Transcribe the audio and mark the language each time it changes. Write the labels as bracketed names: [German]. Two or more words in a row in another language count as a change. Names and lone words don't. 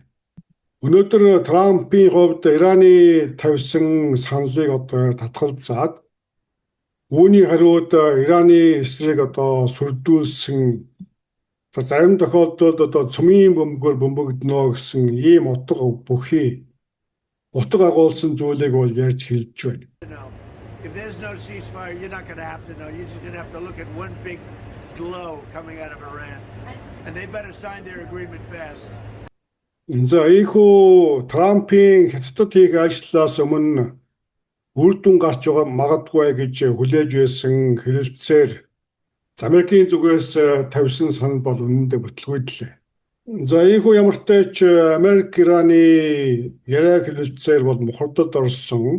[Mongolian] Өнөөдөр Трампын хувьд Ираны тавьсан саналыг татгалзаад үүний хариуд Ираны эсрэг сүрдүүлсэн зарим тохиолдолд цөмийн бөмбөгөөр бөмбөгдөнө гэсэн ийм утга бүхий утга агуулсан зүйлийг бол ярьж хэлж байна. [English] If there's no ceasefire, you're not going to have to know. You're just going to have to look at one big glow coming out of Iran. And they better sign their agreement fast. [Mongolian] За ийхүү Трампын хятадд хийх ажлаас өмнө үр дүн гарч байгаа магадгүй гэж хүлээж байсан хэрэлцээр Америкийн зүгээс тавьсан санал бол үнэндээ бүтлгүйдлээ. За ийхүү ямар ч тач Америк Ираны яриа хэрэлцээр бол мухардад орсон.